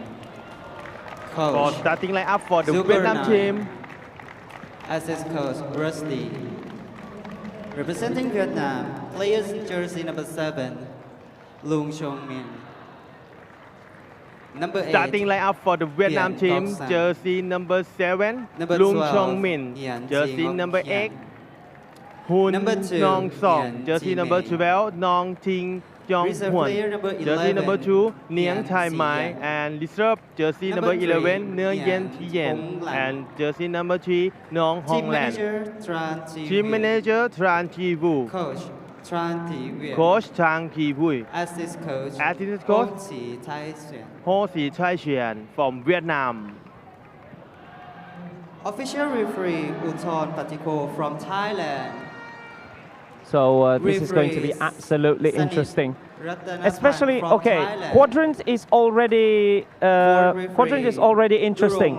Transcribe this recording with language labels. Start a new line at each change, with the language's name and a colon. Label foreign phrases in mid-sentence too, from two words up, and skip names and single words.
English: For Coach, starting lineup for the Super Vietnam Nine. team. Assist coach, Rusty. Representing Vietnam, players in jersey number 7, Lung Chong Min. Number 8, Starting lineup for the Vietnam Hian team. Kok San. Jersey number 7, Number Lung 12, Chong Min. Hian Jersey Ji Ngok number Hian. 8, Hun Number 2, Nong Song. Hian Jersey Ji number Mei. 12, Nong Ting Jong Reserve Huan. player number 11, Jersey number 2, Niang Hian Thai Si Mai. Yan. And reserve jersey Number number 3, 11, Nguyen Yen Hian Thi Yen. Hong Lan. And jersey number 3, Nong Hong Team Lan. manager, Tran Thi Team Vy. manager Tran Thi Vu. Coach, Tran Thi Vy. Coach Chang Thi Vu. Assist coach, Assistant coach, Hong Chi Tai Xuan. Ho Si Chai Xuan from Vietnam. Official referee, Uthon Patiko from Thailand. So this is going to be Referees absolutely Sanit interesting. Ratanapan Especially, from okay, Thailand. quadrant is already interesting,